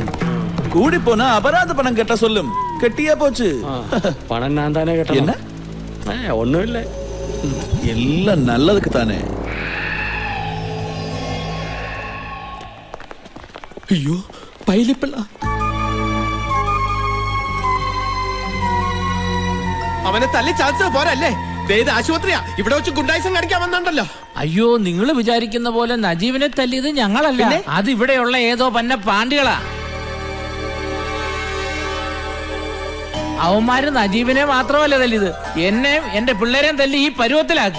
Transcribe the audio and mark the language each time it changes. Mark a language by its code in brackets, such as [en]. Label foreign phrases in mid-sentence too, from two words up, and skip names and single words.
[ta] கூடி போனா அபராத பணம் கட்ட சொல்லும். கட்டியா போச்சு. பணம் நான் தானே கட்டணும். என்ன? ஒண்ணும் இல்ல, எல்லாம் நல்லதுக்கு தானே. ஐயோ, பைலிப்பிள்ளா. [ml] അവനെ തല്ലി ചാച്ചത് പോരല്ലേ? ഇത് ആശുപത്രിയാ. ഇവിടെ വെച്ച് ഗുണ്ടായിസം കാണിക്കാൻ വന്നുണ്ടല്ലോ. അയ്യോ, നിങ്ങൾ വിചാരിക്കുന്ന പോലെ നജീബിനെ തല്ലിയത് ഞങ്ങളല്ല. അത് ഇവിടെയുള്ള ഏതോ പന്ന പാണ്ടികളാ. അവന്മാര് നജീബിനെ മാത്രമല്ല തല്ലിയത്, എന്നെയും എന്റെ പിള്ളേരെയും തല്ലി ഈ പരുവത്തിലാക്കി.